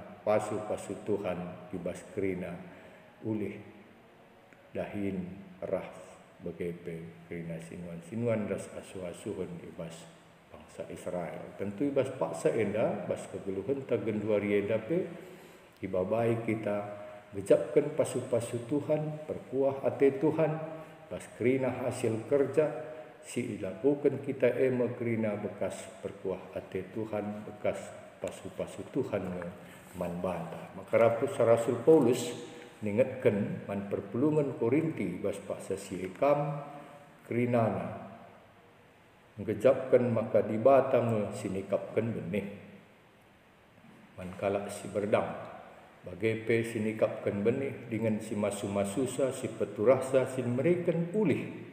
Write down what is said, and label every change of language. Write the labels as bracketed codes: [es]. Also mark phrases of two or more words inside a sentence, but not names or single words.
[btx] pasu Tuhan ibas kerina ulih dahin ras begepe kerina sinuan ras asuh-asuhun ibas bangsa Israel. Tentu ibas paksa enda bas kegeluhan tagenduari enda pe ibabai kita gejapkan pasu Tuhan, perkuah ate Tuhan, bas kerina [id] hasil kerja [btx] si dilakukan kita kerina bekas perkuah ate Tuhan, bekas pasu Tuhan man banta. Maka Rasul Paulus ningatkan man perpulungan Korinti bas paksa si ekam kerinana gejapkan maka di batang sinikapkan benih man kalak si berdang bagepe sinikapkan benih dengan si masu-masusa si peturasa si merikan pulih